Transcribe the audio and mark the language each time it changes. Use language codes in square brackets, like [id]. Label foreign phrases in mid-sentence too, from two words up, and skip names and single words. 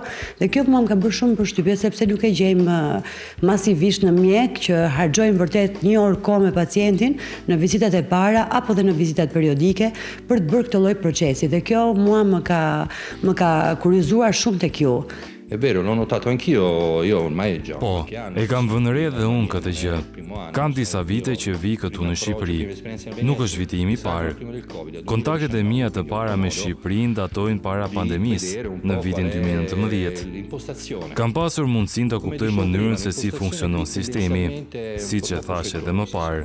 [sq] Dhe kjo më ka bërë shumë përshtypje sepse nuk e gjejmë masivisht në mjek që harxojnë vërtet 1 orë kohë me pacientin në vizitat e para apo dhe në vizitat periodike për të bërë këtë lloj procesi. Dhe kjo mua më ka kuriozuar shumë tek ju. [it] È vero, l'ho notato anch'io, io ormai è già [sq] Po, e kam vënë re dhe unë këtë gjë. Kam disa vite që vi këtu në Shqipëri. Nuk është viti im i parë. Kontaktet e mia të para me Shqipërinë datojnë para pandemisë, në vitin 2019. Kam pasur mundësinë të kuptoj mënyrën se si funksionon sistemi, siç e thash edhe më parë.